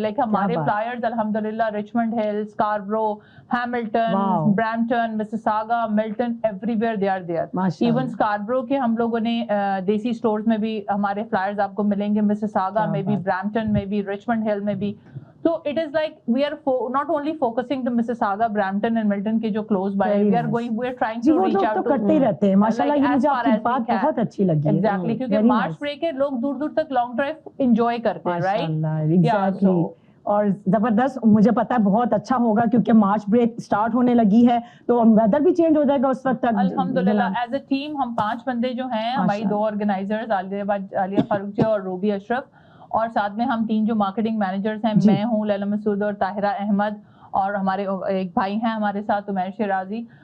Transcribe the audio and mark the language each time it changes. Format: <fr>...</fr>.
<ur>Like ہمارے flyers الحمدللہ Richmond ہل, Scarborough, Hamilton, Brampton, Mississauga, Milton,</ur> <en>Everywhere they are there.</en> <ur>Even Scarborough کے ہم لوگوں نے دیسی اسٹورز میں بھی ہمارے فلائرز آپ کو ملیں گے, مسیساگا میں بھی, برامپٹن میں بھی, رچمنڈ ہل میں بھی.</ur> <en>So it is like we are not only focusing the Mississauga, Brampton and Milton کے جو close by, we are trying to reach out to.</en> <ur>تو کرتے ہی رہتے ہیں ماشاءاللہ. یہ مجھے آپ کی بات بہت اچھی لگی. Exactly, کیونکہ مارچ بریک ہے, لوگ دور دور تک لانگ ڈرائیو انجوائے کرتے ہیں, right?</ur> <en>Exactly.</en> <ur>اور زبردست, مجھے پتا ہے بہت اچھا ہوگا کیونکہ مارچ بریک اسٹارٹ ہونے لگی ہے تو ویدر بھی چینج ہو جائے گا اس وقت تک. الحمدللہ</ur> <en>as a team</en> <ur>ہم 5 بندے جو ہیں, ہماری 2 آرگنائزرز عالیہ فاروق اور روبی اشرف, اور ساتھ میں ہم 3 جو مارکیٹنگ مینیجرز ہیں, میں ہوں, لیلا مسعود اور طاہرہ احمد, اور ہمارے ایک بھائی ہیں ہمارے ساتھ عمیر شیرازی.</ur>